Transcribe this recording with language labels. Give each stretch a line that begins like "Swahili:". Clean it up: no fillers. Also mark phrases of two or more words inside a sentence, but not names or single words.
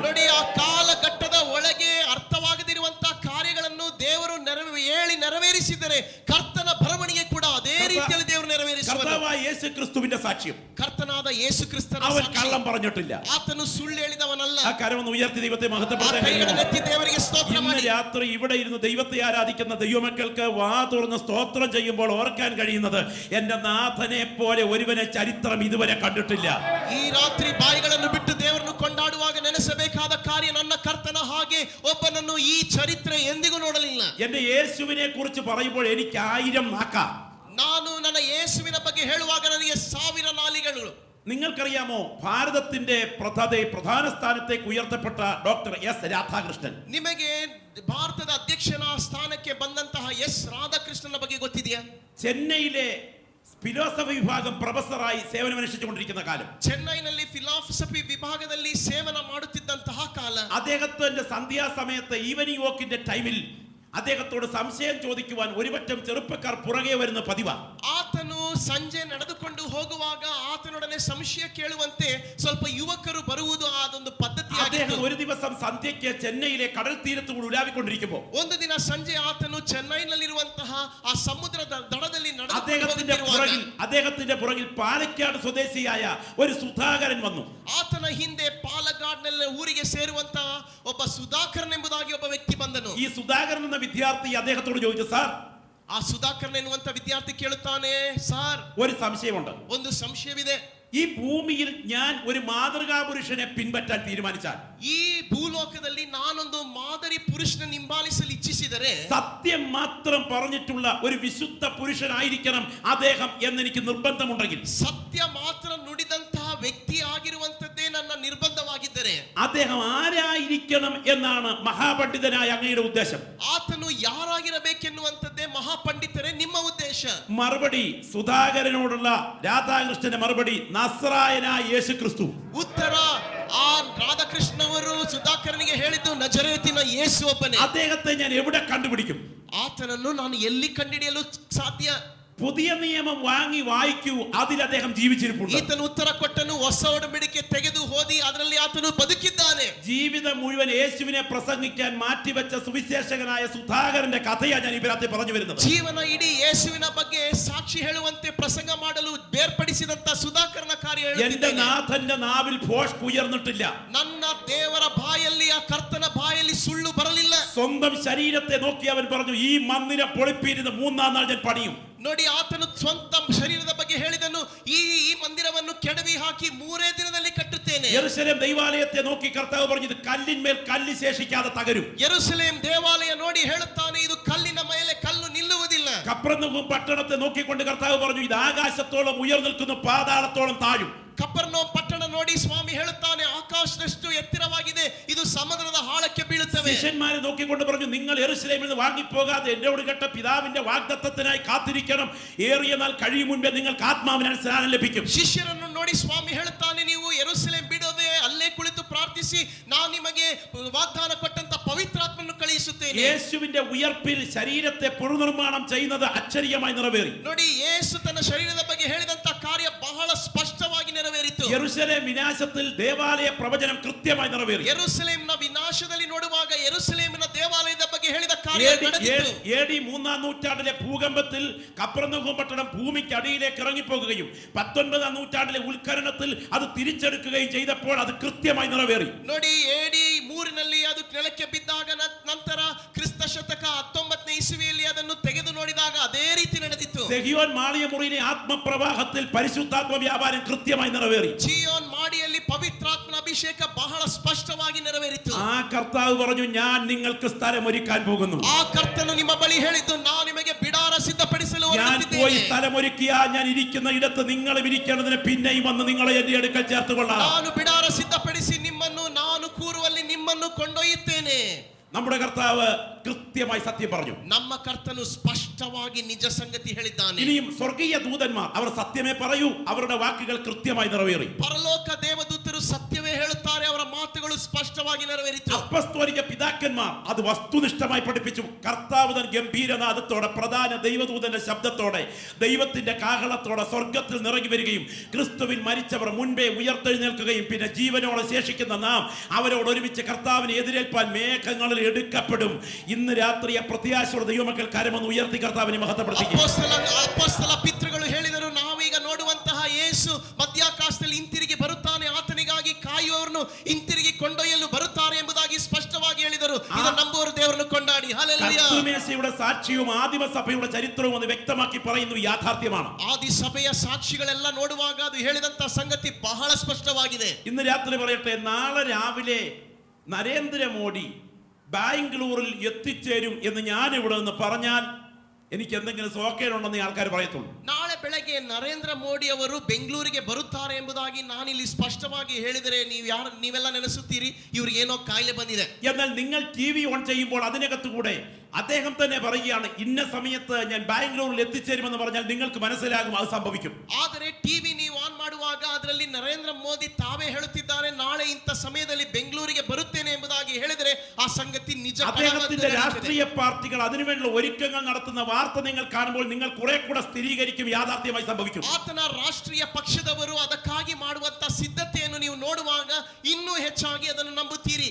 Kannada: ನೋಡಿ, ಆ ಕಾಲಘಟ್ಟದ ಒಳಗೆ ಅರ್ಥವಾಗದಿರುವಂತಹ ಕಾರ್ಯಗಳನ್ನು ದೇವರು ನೆರವೇರಿಸಿದರೆ ಕರ್ತನ ಬರವಣಿಗೆ ಕೂಡ ಅದೇ ರೀತಿಯಲ್ಲಿ ದೇವರು ನೆರವೇರಿಸುವರು.
Malayalam: കർത്താവായ യേശു ക്രിസ്തുവിന്റെ സാക്ഷ്യം,
Kannada: ಕರ್ತನಾದ ಯೇಸು ಕ್ರಿಸ್ತನ
Malayalam: അവൻ
Kannada: ಸಾಕ್ಷಿ.
Malayalam: കള്ളം പറഞ്ഞിട്ടില്ല.
Kannada: ಆತನು ಸುಳ್ಳು ಹೇಳಿದವನಲ್ಲ.
Malayalam: ആ കരമൊന്ന് ഉയർത്തി ദൈവത്തെ മഹത്വപ്പെടുത്താൻ കഴിയുമോ?
Kannada: ದೇವರಿಗೆ ಸ್ತೋತ್ರ
Malayalam: ഇന്ന്
Kannada: ಮಾಡಿ.
Malayalam: രാത്രി ഇവിടെ ഇരുന്ന് ദൈവത്തെ ആരാധിക്കുന്ന ദൈവമക്കൾക്ക് വാ തുറന്ന് സ്തോത്രം ചെയ്യുമ്പോൾ ഓർക്കാൻ കഴിയുന്നത് എന്റെ നാഥനെ പോലെ ഒരുവനെ ചരിത്രം ഇതുവരെ കണ്ടിട്ടില്ല.
Kannada: ಈ ರಾತ್ರಿ ಬಾಯಿಗಳನ್ನು ಬಿಟ್ಟು ದೇವರನ್ನು ಕೊಂಡಾಡುವಾಗ ನೆನೆಸಬೇಕಾದ ಕಾರ್ಯ ನನ್ನ ಕರ್ತನ ಹಾಗೆ ಒಬ್ಬನನ್ನು ಈ ಚರಿತ್ರೆ ಎಂದಿಗೂ ನೋಡಲಿಲ್ಲ.
Malayalam: എന്റെ യേശുവിനെ കുറിച്ച് പറയുമ്പോൾ എനിക്ക് 1000 നാക്കാം.
Kannada: ನಾನು ನನ್ನ ಯೇಸುವಿನ ಬಗ್ಗೆ ಹೇಳುವಾಗ ನನಗೆ 1000 ನಾಲಿಗಳು.
Malayalam: നിങ്ങൾക്കറിയാമോ, ഭാരതത്തിന്റെ പ്രധാന സ്ഥാനത്തേക്ക് ഉയർത്തപ്പെട്ട ഡോക്ടർ എസ് രാധാകൃഷ്ണൻ
Kannada: ನಿಮಗೆ ಭಾರತದ ಅಧ್ಯಕ್ಷನ ಸ್ಥಾನಕ್ಕೆ ಬಂದಂತಹ ಎಸ್ ರಾಧಾಕೃಷ್ಣನ ಬಗ್ಗೆ ಗೊತ್ತಿದೆಯಾ?
Malayalam: ചെന്നൈയിലെ ഫിലോസഫി വിഭാഗം പ്രൊഫസറായി സേവനമനുഷ്ഠിച്ചുകൊണ്ടിരിക്കുന്ന കാലം,
Kannada: ಚೆನ್ನೈನಲ್ಲಿ ಫಿಲಾಸಫಿ ವಿಭಾಗದಲ್ಲಿ ಸೇವನ ಮಾಡುತ್ತಿದ್ದಂತಹ ಕಾಲ,
Malayalam: അദ്ദേഹത്തിന്റെ സന്ധ്യാസമയത്ത്
English: evening walk
Malayalam: ടൈമിൽ അദ്ദേഹത്തോട് സംശയം ചോദിക്കുവാൻ ഒരുപറ്റം ചെറുപ്പക്കാർ പുറകെ വരുന്ന പതിവാ.
Kannada: ಆತನು ಸಂಜೆ ನಡೆದುಕೊಂಡು ಹೋಗುವಾಗ ಆತನೊಡನೆ ಸಂಶಯ ಕೇಳುವಂತೆ ಸ್ವಲ್ಪ ಯುವಕರು ಬರುವುದು ಅದೊಂದು ಪದ್ಧತಿಯಾಗಿತ್ತು.
Malayalam: അദ്ദേഹം ഒരു ദിവസം സന്ധ്യയ്ക്ക് ചെന്നൈയിലെ കടൽ തീരത്തുകൂടി ഉലാവിക്കൊണ്ടിരിക്കുമ്പോൾ
Kannada: ಒಂದು ದಿನ ಸಂಜೆ ಆತನು ಚೆನ್ನೈನಲ್ಲಿರುವಂತಹ ಆ ಸಮುದ್ರದ ದಡದಲ್ಲಿ
Malayalam: അദ്ദേഹത്തിന്റെ പുറകിൽ പാലക്കാട് സ്വദേശിയായ ഒരു സുധാകരൻ വന്നു.
Kannada: ಆತನ ಹಿಂದೆ ಪಾಲಗಾಡ್ನಲ್ಲಿ ಊರಿಗೆ ಸೇರುವಂತಹ ಒಬ್ಬ ಸುಧಾಕರನ್ ಎಂಬುದಾಗಿ ಒಬ್ಬ ವ್ಯಕ್ತಿ ಬಂದನು.
Malayalam: ഈ സുധാകരൻ എന്ന വിദ്യാർത്ഥി അദ്ദേഹത്തോട് ചോദിച്ചു, സാർ,
Kannada: ಆ ಸುಧಾಕರನ್ ಎನ್ನುವಂತ ವಿದ್ಯಾರ್ಥಿ ಕೇಳುತ್ತಾನೆ, ಸಾರ್,
Malayalam: ഒരു സംശയമുണ്ട്.
Kannada: ಒಂದು ಸಂಶಯವಿದೆ.
Malayalam: ഈ ഭൂമിയിൽ ഞാൻ ഒരു മാതൃകാ പുരുഷനെ പിൻപറ്റാൻ തീരുമാനിച്ചാൽ,
Kannada: ಈ ಭೂಲೋಕದಲ್ಲಿ ನಾನೊಂದು ಮಾದರಿ ಪುರುಷನ ಹಿಂಬಾಲಿಸಲು ಇಚ್ಛಿಸಿದರೆ,
Malayalam: സത്യം മാത്രം പറഞ്ഞിട്ടുള്ള ഒരു വിശുദ്ധ പുരുഷനായിരിക്കണം അദ്ദേഹം എന്നെനിക്ക് നിർബന്ധമുണ്ടെങ്കിൽ,
Kannada: ಸತ್ಯ ಮಾತ್ರ ನುಡಿದಂತಹ ವ್ಯಕ್ತಿ ಆಗಿರುವಂತದ್ದೇ ನನ್ನ ನಿರ್ಬಂಧವಾಗಿದ್ದರೆ,
Malayalam: അദ്ദേഹം ആരായിരിക്കണം എന്നാണ് മഹാപണ്ഡിതനായ അങ്ങയുടെ ഉദ്ദേശം?
Kannada: ಆತನು ಯಾರಾಗಿರಬೇಕೆನ್ನುವಂತದ್ದೇ ಮಹಾಪಂಡಿತರೇ ನಿಮ್ಮ ಉದ್ದೇಶ.
Malayalam: മറുപടി, സുധാകരനോടുള്ള രാധാകൃഷ്ണന്റെ മറുപടി, നസ്രായനായ യേശു ക്രിസ്തു.
Kannada: ಉತ್ತರ, ಆ ರಾಧಾಕೃಷ್ಣ ಅವರು ಸುಧಾಕರನಿಗೆ ಹೇಳಿದ್ದು ನಜರೇತಿನ ಯೇಸು ಒಬ್ಬನೇ.
Malayalam: അദ്ദേഹത്തെ ഞാൻ എവിടെ കണ്ടുപിടിക്കും?
Kannada: ಆತನನ್ನು ನಾನು ಎಲ್ಲಿ ಕಂಡುಹಿಡಿಯಲು ಸಾಧ್ಯ?
Malayalam: പുതിയ നിയമം വാങ്ങി വായിക്കൂ, അതിൽ അദ്ദേഹം ജീവിച്ചിരിപ്പുണ്ട്.
Kannada: ಈತನು ಉತ್ತರ ಕೊಟ್ಟನು, ಹೊಸ ಒಡಂಬಡಿಕೆ ತೆಗೆದು ಓದಿ ಅದರಲ್ಲಿ ಆತನು ಬದುಕಿದ್ದಾನೆ.
Malayalam: ജീവിതം മുഴുവൻ യേശുവിനെ പ്രസംഗിക്കാൻ മാറ്റിവെച്ച സുവിശേഷകനായ സുധാകരന്റെ കഥയാണ് ഞാൻ ഇവരത്തെ പറഞ്ഞു വരുന്നത്.
Kannada: ಜೀವನ ಇಡೀ ಯೇಸುವಿನ ಬಗ್ಗೆ ಸಾಕ್ಷಿ ಹೇಳುವಂತೆ ಪ್ರಸಂಗ ಮಾಡಲು ಬೇರ್ಪಡಿಸಿದಂತ ಸುಧಾಕರನ ಕಾರ್ಯ
Malayalam: എന്റെ
Kannada: ಹೇಳುತ್ತಿದ್ದೇನೆ.
Malayalam: നാഥന്റെ നാവിൽ ഭോഷ്ക് ഉയർന്നിട്ടില്ല.
Kannada: ನನ್ನ ದೇವರ ಬಾಯಲ್ಲಿ, ಆ ಕರ್ತನ ಬಾಯಲ್ಲಿ ಸುಳ್ಳು ಬರಲಿಲ್ಲ.
Malayalam: സ്വന്തം ശരീരത്തെ നോക്കി അവൻ പറഞ്ഞു, ഈ മന്ദിരം പൊളിപ്പിരുന്ന് 3-ാം നാൾ ഞാൻ പണിയും.
Kannada: ನೋಡಿ, ಆತನು ಸ್ವಂತ ಶರೀರದ ಬಗ್ಗೆ ಹೇಳಿದನು, ಈ ಮಂದಿರವನ್ನು ಕೆಡವಿ ಹಾಕಿ 3 ದಿನದಲ್ಲಿ ಕಟ್ಟುತ್ತೇನೆ.
Malayalam: യെരൂശലേം ദൈവാലയത്തെ നോക്കി കർത്താവ് പറഞ്ഞു, ഇത് കല്ലിന്മേൽ കല്ല് ശേഷിക്കാതെ തകരും.
Kannada: ಯೆರೂಸಲೇಮ್ ದೇವಾಲಯ ನೋಡಿ ಹೇಳುತ್ತಾನೆ, ಇದು ಕಲ್ಲಿನ ಮೇಲೆ ಕಲ್ಲು ನಿಲ್ಲುವುದಿಲ್ಲ.
Malayalam: കപ്രനഹൂം പട്ടണത്തെ നോക്കിക്കൊണ്ട് കർത്താവ് പറഞ്ഞു, ഇത് ആകാശത്തോളം ഉയർന്നിൽക്കുന്നു, പാതാളത്തോളം താഴും.
Kannada: ಕಪರ್ನೌಮ್ ಪಟ್ಟಣ ನೋಡಿ ಸ್ವಾಮಿ ಹೇಳುತ್ತಾನೆ, ಆಕಾಶದಷ್ಟು ಎತ್ತರವಾಗಿದೆ, ಇದು ಸಮುದ್ರದ ಆಳಕ್ಕೆ ಬೀಳುತ್ತವೆ.
Malayalam: ശിഷ്യന്മാരെ നോക്കിക്കൊണ്ട് പറഞ്ഞു, നിങ്ങൾ യെരൂശലേമിൽ നിന്ന് വാങ്ങിപ്പോകാതെ എന്നോട് കേട്ട പിതാവിന്റെ വാഗ്ദത്തത്തിനായി കാത്തിരിക്കണം. ഏറിയ നാൾ കഴിയും മുൻപേ നിങ്ങൾക്ക് ആത്മാവിനാൽ സ്നാനം ലഭിക്കും.
Kannada: ಶಿಷ್ಯರನ್ನು ನೋಡಿ ಸ್ವಾಮಿ ಹೇಳುತ್ತಾನೆ, ನೀವು ಯೆರೂಸಲೇಮ್ ಬಿಡೋದೆ ಅಲ್ಲೇ ಕುಳಿತು ಪ್ರಾರ್ಥಿಸಿ, ನಾನು ನಿಮಗೆ ವಾಗ್ದಾನ ಕೊಟ್ಟಂತ ಪವಿತ್ರಾತ್ಮನ್ನು ಕಳುಹಿಸುತ್ತೇನೆ.
Malayalam: യേശുവിന്റെ ഉയർപ്പിൽ ശരീരത്തെ പുനർനിർമ്മാണം ചെയ്യുന്നത് അക്ഷരീയമായി നിറവേറി.
Kannada: ನೋಡಿ, ಯೇಸು ತನ್ನ ಶರೀರದ ಬಗ್ಗೆ ಹೇಳಿದಂತ ಕಾರ್ಯ ಬಹಳ ಸ್ಪಷ್ಟವಾಗಿ ನೆರವೇರಿತು.
Malayalam: യെരൂശലേം വിനാശത്തിൽ ദേവാലയ പ്രവചനം കൃത്യമായി നിറവേറി.
Kannada: ಯೆರೂಸಲೇಮಿನ ವಿನಾಶದಲ್ಲಿ ನೋಡುವಾಗ ಯೆರೂಸಲೇಮಿನ ದೇವಾಲಯದ ಬಗ್ಗೆ ಹೇಳಿದ ಕಾರ್ಯ ನಡೆದಿತು.
Malayalam: AD 3-ാം നൂറ്റാണ്ടിലെ ഭൂകമ്പത്തിൽ കപ്രനഹൂം പട്ടണം ഭൂമിക്ക് അടിയിലേക്ക് ഇറങ്ങിപ്പോകുകയും 19-ാം നൂറ്റാണ്ടിലെ ഉത്ഖനനത്തിൽ അത് തിരിച്ചെടുക്കുകയും ചെയ്തപ്പോൾ അത് കൃത്യമായി നിറവേറി.
Kannada: ನೋಡಿ, AD 3ನಲ್ಲಿ ಅದು ನೆಲಕ್ಕೆ ಬಿದ್ದಾಗ ನಂತರ ಕ್ರಿಸ್ತ ಶತಕ 19ನೇ ಇಸವಿಯಲ್ಲಿ ಅದನ್ನು ತೆಗೆದು ನೋಡಿದಾಗ ಅದೇ ರೀತಿ ನಡೆದಿತ್ತು.
Malayalam: സെഹിയോൻ മാളിയമുറിയിലെ ആത്മപ്രവാഹത്തിൽ പരിശുദ്ധാത്മ വ്യാപാരം കൃത്യമായി നിറവേറി.
Kannada: ಜಿಯೋನ್ ಮಾಡಿಯಲ್ಲಿ ಪವಿತ್ರಾತ್ಮನ ಅಭಿಷೇಕ ಬಹಳ ಸ್ಪಷ್ಟವಾಗಿ ನೆರವೇರಿತು.
Malayalam: ആ കർത്താവ് പറഞ്ഞു, ഞാൻ നിങ്ങൾക്ക് സ്ഥലം ഒരുക്കാൻ പോകുന്നു.
Kannada: ಆ ಕರ್ತನು ನಿಮ್ಮ ಬಳಿ ಹೇಳಿದ್ದು, ನಾನು ನಿಮಗೆ ಬಿಡಾರ ಸಿದ್ಧಪಡಿಸಲು
Malayalam: ഞാൻ പോയി
Kannada: ಹೊರಟಿದ್ದೇನೆ.
Malayalam: സ്ഥലം ഒരുക്കിയാൽ ഞാൻ ഇരിക്കുന്ന ഇടത്ത് നിങ്ങളും ഇരിക്കേണ്ടതിന് പിന്നെയും വന്ന് നിങ്ങളെ എന്റെ അടുക്കൽ ചേർത്തുകൊള്ളാം.
Kannada: ನಾನು ಬಿಡಾರ ಸಿದ್ಧಪಡಿಸಿ ನಿಮ್ಮನ್ನು ನಾನು ಕೂರುವಲ್ಲಿ ನಿಮ್ಮನ್ನು ಕೊಂಡೊಯ್ಯುತ್ತೇನೆ.
Malayalam: നമ്മുടെ കർത്താവ് കൃത്യമായി സത്യം പറഞ്ഞു.
Kannada: ನಮ್ಮ ಕರ್ತನು ಸ್ಪಷ್ಟವಾಗಿ ನಿಜ ಸಂಗತಿ ಹೇಳಿದ್ದಾನೆ.
Malayalam: ഇനിയും സ്വർഗീയ ദൂതന്മാർ അവർ സത്യമേ പറയൂ, അവരുടെ വാക്കുകൾ കൃത്യമായി നിറവേറി.
Kannada: ಪರಲೋಕ ದೇವದೂತರು ಸತ್ಯವೇ ಹೇಳುತ್ತಾರೆ, ಅವರ ಮಾತುಗಳು ಸ್ಪಷ್ಟವಾಗಿ ನೆರವೇರಿತು.
Malayalam: അപ്പസ്തോലിക പിതാക്കന്മാർ അത് വസ്തുനിഷ്ഠമായി പഠിപ്പിച്ചു. കർത്താവ് തൻ ഗംഭീരനാദത്തോടെ പ്രധാന ദൈവദൂതന്റെ ശബ്ദത്തോടെ ദൈവത്തിന്റെ കാഹളത്തോടെ സ്വർഗത്തിൽ നിറങ്ങി വരികയും ക്രിസ്തുവിൽ മരിച്ചവർ മുൻപേ ഉയർത്തെഴുന്നേൽക്കുകയും പിന്നെ ജീവനോടെ ശേഷിക്കുന്ന നാം അവരോട് ഒരുമിച്ച് കർത്താവിനെ എതിരേൽപ്പാൻ മേഘങ്ങളിൽ എടുക്കപ്പെടും. ഇന്ന് രാത്രി പ്രത്യാശയോടെ ദൈവമക്കൾ കരമൊന്ന് ഉയർത്തി കർത്താവിനെ മഹത്വപ്പെടുത്തിക്കും.
Kannada: ಅಪೊಸ್ತಲ ಪಿತೃಗಳು ಹೇಳಿದರು, ನಾವೀಗ ನೋಡುವಂತಹ ಯೇಸು ಮಧ್ಯಾಕಾಶದಲ್ಲಿ ಹಿಂತಿರುಗಿ ಬರುತ್ತಾನೆ, ಆತನಿಗಾಗಿ ಕಾಯುವವರನ್ನು ಹಿಂತಿರುಗಿ ಕೊಂಡೊಯ್ಯಲು ಬರುತ್ತಾರೆ ಎಂಬುದಾಗಿ ಸ್ಪಷ್ಟವಾಗಿ ಹೇಳಿದರು. ಇದನ್ನು ನಂಬುವವರು ದೇವರನ್ನು ಕೊಂಡಾಡಿ ಹಲ್ಲೆಲೂಯಾ.
Malayalam: കർത്തൃമേശയുടെ സാക്ഷ്യവും ആദിമസഭയുടെ ചരിത്രവും അത് വ്യക്തമാക്കി പറയുന്നു, യാഥാർത്ഥ്യമാണ്.
Kannada: ಆದಿ ಸಭೆಯ ಸಾಕ್ಷಿಗಳೆಲ್ಲ ನೋಡುವಾಗ ಅದು ಹೇಳಿದಂತ ಸಂಗತಿ ಬಹಳ ಸ್ಪಷ್ಟವಾಗಿದೆ.
Malayalam: ഇന്ന് രാത്രി പറയട്ടെ, നാളെ രാവിലെ നരേന്ദ്രമോദി ബാംഗ്ലൂരിൽ എത്തിച്ചേരും എന്ന് ഞാൻ ഇവിടെ നിന്ന് പറഞ്ഞാൽ എനിക്ക് എന്തെങ്കിലും സോക്കേടുണ്ടെന്ന് ആൾക്കാർ പറയത്തുള്ളൂ.
Kannada: ನಾಳೆ ಬೆಳಗ್ಗೆ ನರೇಂದ್ರ ಮೋದಿ ಅವರು ಬೆಂಗಳೂರಿಗೆ ಬರುತ್ತಾರೆ ಎಂಬುದಾಗಿ ನಾನಿಲ್ಲಿ ಸ್ಪಷ್ಟವಾಗಿ ಹೇಳಿದರೆ ನೀವೆಲ್ಲ ನೆನೆಸುತ್ತೀರಿ, ಇವ್ರಿಗೆ ಏನೋ ಕಾಯಿಲೆ ಬಂದಿದೆ.
Malayalam: എന്നാൽ നിങ്ങൾ
English: TV on
Malayalam: ചെയ്യുമ്പോൾ അതിനകത്ത് കൂടെ അദ്ദേഹം തന്നെ പറയുകയാണ്, ഇന്ന സമയത്ത് ഞാൻ ബാംഗ്ലൂരിൽ എത്തിച്ചേരുമെന്ന് പറഞ്ഞാൽ നിങ്ങൾക്ക് മനസ്സിലാകും അത് സംഭവിക്കും.
Kannada: ಆದರೆ ಟಿವಿ ನೀವು ಆನ್ ಮಾಡುವಾಗ ಅದರಲ್ಲಿ ನರೇಂದ್ರ ಮೋದಿ ತಾವೇ ಹೇಳುತ್ತಿದ್ದಾರೆ, ನಾಳೆ ಇಂಥ ಸಮಯದಲ್ಲಿ ಬೆಂಗಳೂರಿಗೆ ಬರುತ್ತೇನೆ ಎಂಬುದಾಗಿ ಹೇಳಿದರೆ ಆ ಸಂಗತಿ ನಿಜ.
Malayalam: അദ്ദേഹത്തിന്റെ രാഷ്ട്രീയ പാർട്ടികൾ അതിനുവേണ്ടിയുള്ള ഒരുക്കങ്ങൾ നടത്തുന്ന വാർത്ത നിങ്ങൾ കാണുമ്പോൾ നിങ്ങൾ കുറെ കൂടെ സ്ഥിരീകരിക്കും, യാഥാർത്ഥ്യമായി സംഭവിക്കും.
Kannada: ಆತನ ರಾಷ್ಟ್ರೀಯ ಪಕ್ಷದವರು ಅದಕ್ಕಾಗಿ ಮಾಡುವಂತ ಸಿದ್ಧತೆಯನ್ನು ನೀವು ನೋಡುವಾಗ ಇನ್ನೂ ಹೆಚ್ಚಾಗಿ ಅದನ್ನು ನಂಬುತ್ತೀರಿ.